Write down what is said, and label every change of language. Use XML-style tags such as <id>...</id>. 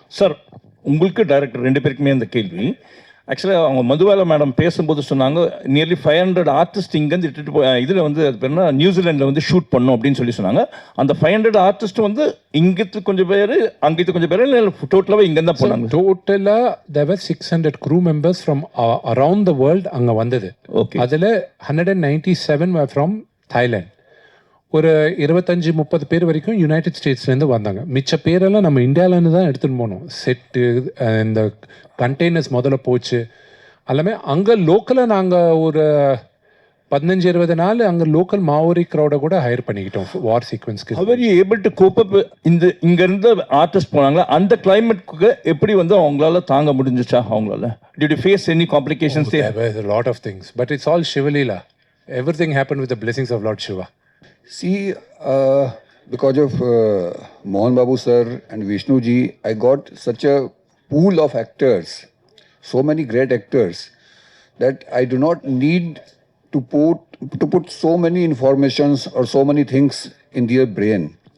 <ta>Sir, உங்களுக்கு director ரெண்டு பேருக்குமே அந்த கேள்வி. ஆக்சுவலாக அவங்க மதுபாலா மேடம் பேசும்போது சொன்னாங்க நியர்லி 500 ஆர்டிஸ்ட் இங்கேருந்து இட்டுட்டு போய் இதில் வந்து அது பேர் என்ன நியூசிலாண்டில் வந்து ஷூட் பண்ணோம் அப்படின்னு சொல்லி சொன்னாங்க. அந்த 500 ஆர்டிஸ்ட் வந்து இங்கிட்டு கொஞ்சம் பேர் அங்கிட்டு கொஞ்சம் பேர், இல்லை டோட்டலாகவே இங்கே தான் போனாங்க?</ta> <en>டோட்டலாக there were 600 crew members from around the world</en> <ta>அங்கே வந்தது.</ta> <en>Okay. அதில் 197 were from Thailand.</en> <ta>ஒரு 25-30 பேர் வரைக்கும் யுனைடெட் ஸ்டேட்ஸ்லேருந்து வந்தாங்க. மிச்ச பேரெல்லாம் நம்ம இந்தியாவிலேருந்து தான் எடுத்துகிட்டு போனோம். செட்டு, இந்த கண்டெய்னர்ஸ் முதல்ல போச்சு எல்லாமே அங்கே லோக்கலாக. நாங்கள் ஒரு 15-20 நாள் அங்கே லோக்கல் மாவோரி க்ரௌடை கூட ஹையர் பண்ணிக்கிட்டோம் வார் சீக்வன்ஸ்க்கு.</ta> <en>How were you able to cope up</en> <ta>இந்த இங்கேருந்து ஆர்டிஸ்ட் போனாங்களா, அந்த கிளைமேட்டுக்கு எப்படி வந்து அவங்களால தாங்க முடிஞ்சிச்சா அவங்களால?</ta> <en>Did you face any complications there? There were a lot of things, but it's all Shivalila. Everything happened with the blessings of Lord Shiva. See, because of Mohan Babu sir and Vishnu ji, I got such a pool of actors, so many great actors, that I do not need to put so many informations or so many things in their brain.</en>